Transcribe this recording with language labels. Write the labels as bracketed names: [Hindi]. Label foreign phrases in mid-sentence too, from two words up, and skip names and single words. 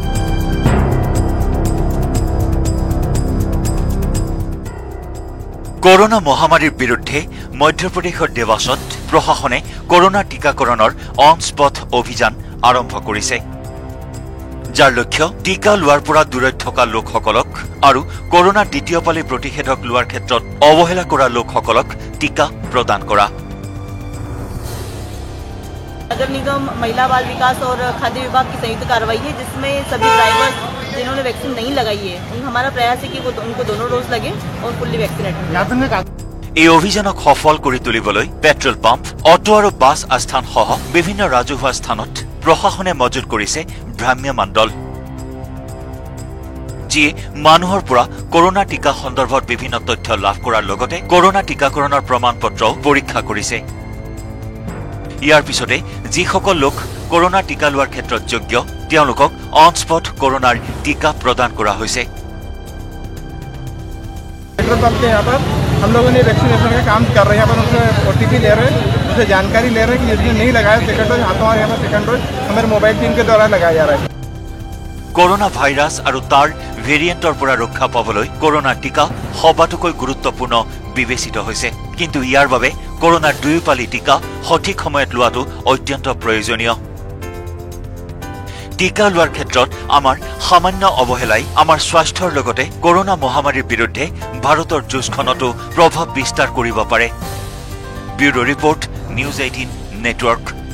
[Assamese] কৰোনা মহামাৰীৰ বিৰুদ্ধে মধ্যপ্ৰদেশৰ দেৱাসত প্ৰশাসনে কৰোনা টিকাকৰণৰ [English] on spot [Assamese] অভিযান আৰম্ভ কৰিছে যাৰ লক্ষ্য টিকা লোৱাৰ পৰা দূৰত থকা লোকসকলক আৰু কৰোনা দ্বিতীয় পালি প্ৰতিষেধক লোৱাৰ ক্ষেত্ৰত অৱহেলা কৰা লোকসকলক টিকা প্ৰদান কৰা [Hindi] नगर निगम महिला बाल विकास और खाद्य विभाग की संयुक्त कार्रवाई है जिसमें सभी ड्राइवर्स जिन्होंने वैक्सीन नहीं लगाई है हमारा प्रयास है कि वो उनको दोनों डोज लगे और [English] fully vaccinated [Assamese] এই অভিযানক সফল কৰি তুলিবলৈ পেট্ৰল পাম্প অটো আৰু বাছ আস্থান সহ বিভিন্ন ৰাজহুৱা স্থানত প্ৰশাসনে মজুত কৰিছে ভ্ৰাম্যমাণ দল যিয়ে মানুহৰ পৰা কৰোনা টিকা সন্দৰ্ভত বিভিন্ন তথ্য লাভ কৰাৰ লগতে কৰোনা টিকাকৰণৰ প্ৰমাণপত্ৰও পৰীক্ষা কৰিছে ইয়াৰ পিছতে যিসকল লোক কৰোনা টিকা লোৱাৰ ক্ষেত্ৰত যোগ্য তেওঁলোকক [English] on spot [Assamese] কৰোনাৰ টিকা প্ৰদান কৰা হৈছে [Hindi] पेट्रोल पंप के यहाँ पर हम लोगों ने वैक्सीनेशन का काम कर रहे हैं यहाँ पर उनसे OTP ले रहे हैं उनसे जानकारी ले रहे हैं कि जिसने नहीं लगाया [English] second dose [Hindi] हमारे यहाँ पर [English] second dose [Hindi] हमारे [English] mobile team [Hindi] के द्वारा लगाया जा रहा है [Assamese] কৰোনা ভাইৰাছ আৰু তাৰ ভেৰিয়েণ্টৰ পৰা ৰক্ষা পাবলৈ কৰোনা টিকা সবাতোকৈ গুৰুত্বপূৰ্ণ বিবেচিত হৈছে কিন্তু ইয়াৰ বাবে কৰোনাৰ দুয়োপালি টিকা সঠিক সময়ত লোৱাটো অত্যন্ত প্ৰয়োজনীয় টিকা লোৱাৰ ক্ষেত্ৰত আমাৰ সামান্য অৱহেলাই আমাৰ স্বাস্থ্যৰ লগতে কৰোনা মহামাৰীৰ বিৰুদ্ধে ভাৰতৰ যুঁজখনতো প্ৰভাৱ বিস্তাৰ কৰিব পাৰে [English] bureau report [Assamese] নিউজ 18 নেটৱৰ্ক